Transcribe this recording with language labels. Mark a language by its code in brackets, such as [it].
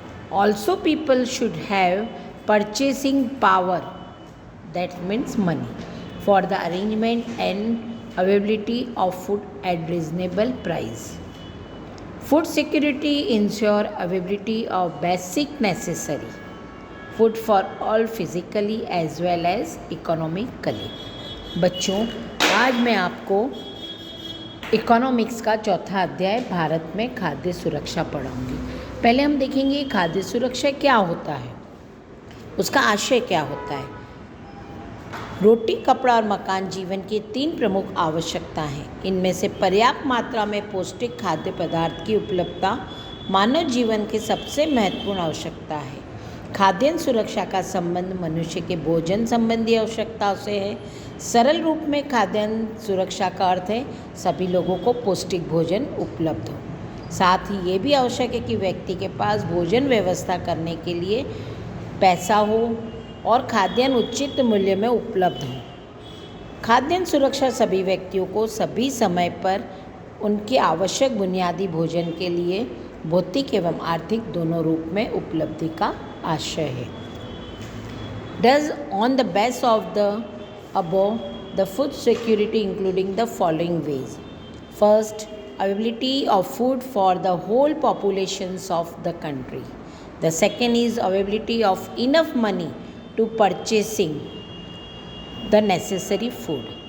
[en] Also, people should have purchasing power, that means money, for the arrangement and availability of food at reasonable price. Food security ensure availability of basic necessary food for all physically as well as economically. [hi] बच्चों, आज मैं आपको economics का चौथा अध्याय भारत में खाद्य सुरक्षा पढ़ाऊंगी। पहले हम देखेंगे खाद्य सुरक्षा क्या होता है, उसका आशय क्या होता है। रोटी, कपड़ा और मकान जीवन की तीन प्रमुख आवश्यकता हैं। इनमें से पर्याप्त मात्रा में पौष्टिक खाद्य पदार्थ की उपलब्धता मानव जीवन की सबसे महत्वपूर्ण आवश्यकता है। खाद्यान्न सुरक्षा का संबंध मनुष्य के भोजन संबंधी आवश्यकताओं से है। सरल रूप में खाद्यान्न सुरक्षा का अर्थ है सभी लोगों को पौष्टिक भोजन उपलब्ध हो। साथ ही ये भी आवश्यक है कि व्यक्ति के पास भोजन व्यवस्था करने के लिए पैसा हो और खाद्यान्न उचित मूल्य में उपलब्ध हो। खाद्यान्न सुरक्षा सभी व्यक्तियों को सभी समय पर उनके आवश्यक बुनियादी भोजन के लिए भौतिक एवं आर्थिक दोनों रूप में उपलब्धि का आशय है। [en] Does on the base of the above, the food security including the following ways. First, availability of food for the whole populations of the country. The second is availability of enough money to purchasing the necessary food.